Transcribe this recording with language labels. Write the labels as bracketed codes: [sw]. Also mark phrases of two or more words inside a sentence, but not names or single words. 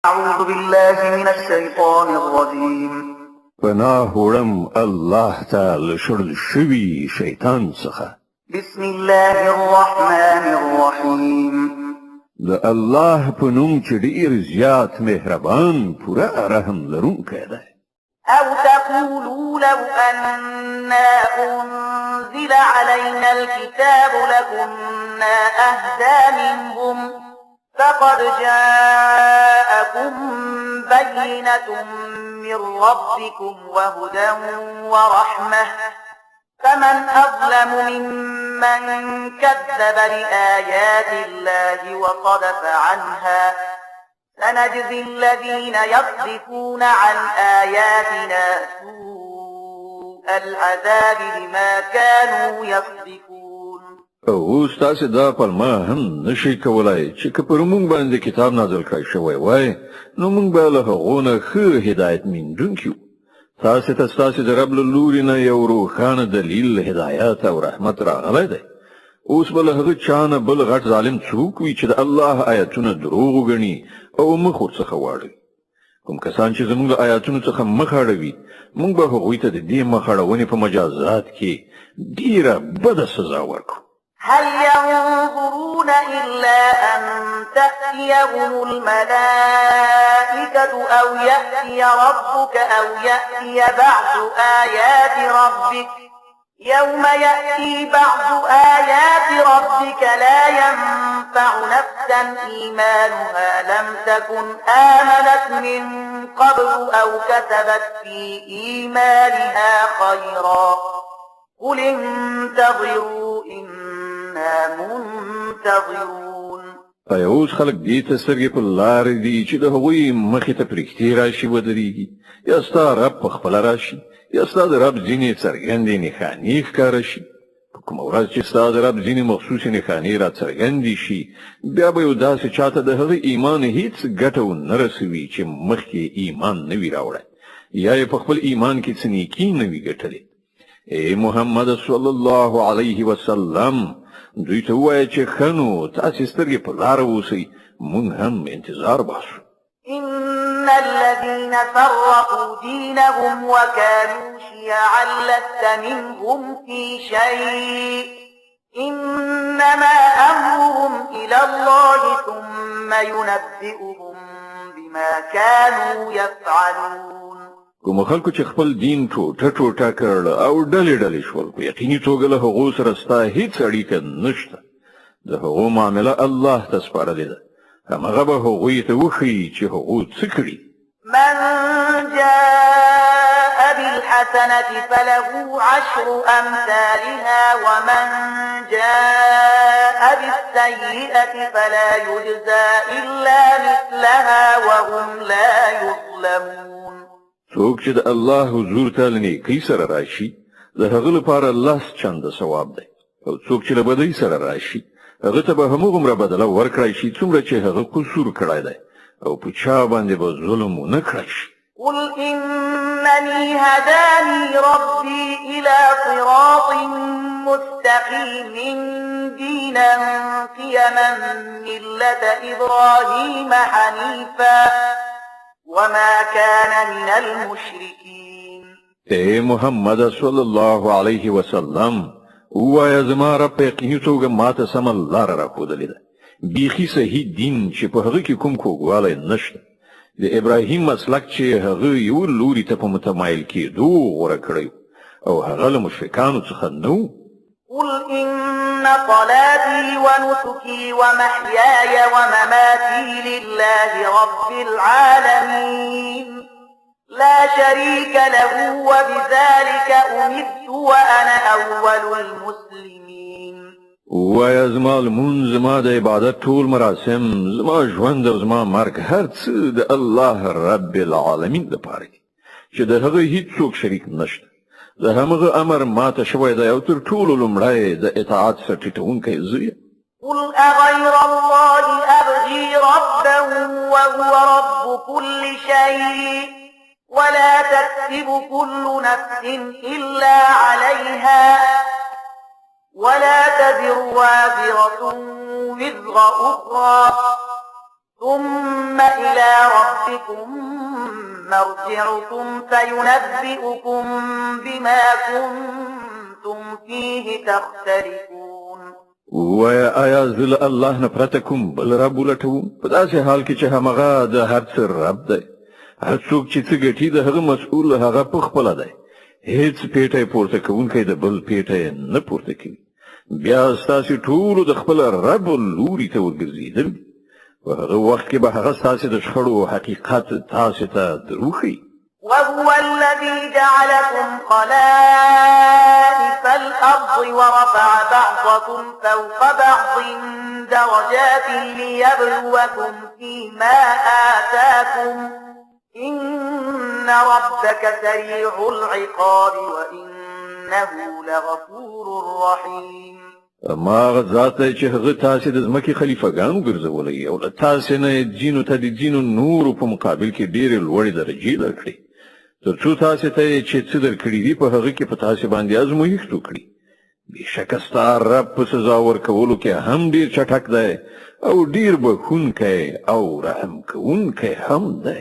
[ar] أعوذ بالله من الشيطان الرجيم. [ps] پناه وړم [ar] الله تعالی [ps] شړل شوي شیطان څخه. [ar] بسم الله الرحمن الرحيم. [ps] د الله په نوم چې ډېر زیات مهربان پوره رحم لرونکی دی. [ar] أو تقولوا لو أنا أنزل علينا الكتاب لكنا أهدى منهم فقد جاءكم بينة من ربكم وهدى ورحمة فمن أظلم ممن كذب بآيات الله وصدف عنها سنجزي الذين يصدفون عن آياتنا سوء العذاب بما كانوا يصدفون. [ps] اوس تاسو دا پلمه هم نشئ کولای چې که پر موږ باندې کتاب نازل کړی شوی وای نو موږ به له هغو نه ښه هدایت موندونکي وو. تاسو ته ستاسو د رب له لوري نه یو روښانه دلیل هدایت او رحمت راغلی دی. اوس به له هغه چا نه بل غټ ظالم څوک وي چې د الله آیاتونه دروغ وګڼي او مخ ورڅخه واړوي. کوم کسان چې زموږ له آیاتونو څخه مخ اړوي موږ به هغوی ته د دې مخ اړونې په مجازات کې ډېره بده سزا ورکړو. [ar] هل ينظرون إلا أن تأتيهم الملائكة أو يأتي ربك أو يأتي بعض آيات ربك يوم يأتي بعض آيات ربك لا ينفع نفسا إيمانها لم تكن آمنت من قبل أو كسبت في إيمانها خيرا قل انتظروا إنا منتظرون. [ps] اوس خلک دې ته سترګې په لارې دي چې د هغوی مخې ته پرښتې راشي ودرېږي یا ستا رب په خپله راشي یا ستا د رب ځینې څرګندې نښانې ښکاره شي. په کومه ورځ چې ستا د رب ځینې مخصوصې نښانې را څرګندې شي بیا به یو داسې چاته د هغه ایمان هیڅ ګټه ونه رسوي چې مخکې ایمان نه وي راوړی یا یې په خپل ایمان کې څه نیکي نه وي ګټلې. ای محمد [ar] صلی الله علیه وسلم [ps] دوی ته ووایه چې ښه نو تاسې سترګې په لاره اوسئ موږ هم انتظار باسو. [ar] إن الذين فرقوا دينهم وكانوا شيعا لست منهم في شيء إنما أمرهم إلى الله ثم ينبئهم بما كانوا يفعلون. [ps] کوم خلکو چې خپل دین ټوټه ټوټه کړل او ډلې ډلې شول په یقیني توګه له هغو سره ستا هیڅ اړیکه نشته. د هغو معامله الله ته سپارلې ده. همغه به هغوی ته وښیي چې هغو څه کړي. [ar] من جاء بالحسنة فله عشر أمثالها ومن جاء بالسيئة فلا يجزى إلا مثلها وهم لا يظلمون. [ps] څوک چې د الله حضور ته له نیکۍ سره راشي د هغه لپاره لس چنده ثواب دی او څوک چې له بدۍ سره راشي هغه ته به همغومره بدله ورکړی شي څومره چې هغه قصور کړی دی او په چا باندې به ظلم ونه کړی شي. [ar] قل إنني هداني ربي إلى صراط مستقيم دينا قيما ملة إبراهيم حنيفا وما كان من المشركين. [ps] اے محمد [ar] صلی الله علیه وسلم [ps] ووایه زما رب په یقیني توګه ماته سمه لاره راښودلې ده بیخي صحیح دین چې په هغه کې کوم کوږوالی نشته. د ابراهیم مسلک چې هغه یو لوري ته په متمایل کېدو غوره کړی او هغه له مشرکانو څخه نه و. [ar] قل إن صلاتي ونسكي ومحياي ومماتي لله رب العالمين لا شريك له وبذلك أمرت وأنا أول المسلمين. [ps] ووایه زما لمونځ زما د عبادت ټول مراسم زما ژوند او زما مرګ هر څه د [ar] الله رب العالمین [ps] لپاره دي چې د هغه هیڅوک شریک نشته. د همغه امر ماته شوی دی او تر ټولو لومړی د اطاعت سره ټیټونکی زه یم. [ar] قل أغير الله أبغي ربا وهو رب كل شيء ولا تكسب كل نفس إلا عليها ولا تزر وازرة وزر أخرى ثم إلى ربكم مرجعكم فينبئكم بما كنتم فيه تختلفون. [ps] ویا آیا زل الله نه پرته کوم بل رب ولټوم په داسې حال کې چې همغه د هر څه رب دی. هر څوک چې څه ګټي د هغه مسؤل هغه په خپله دی. هیڅ پیټی پورته کوونکی د بل پیټی نه پورته کوي. بیا ستاسې ټولو د خپل رب لوري ته ورګرځېدل. په هغه وخت کې به هغه ستاسې د شخړو حقیقت تاسې ته دروښيي. [ar] وهو الذي جعلكم خلائف الأرض ورفع بعضكم فوق بعض درجات ليبلوكم فيما آتاكم إن ربك سريع العقاب وإنه لغفور رحيم. [ps] ما غزات چې هغه تاسې د ځمکې خلیفګانو ګرځولې او له تاسې نه جینو ته د جینو نورو په مقابل کې ډېرې لوړې درجې درکړي تر څو تاسې ته چې څه درکړي دي په هغه کې په تاسې باندې ازمویښت وکړي. بېشکه ستا رب په سزا ورکولو کې هم ډېر چټک دی او ډېر بخښونکی او رحم کوونکی هم دی.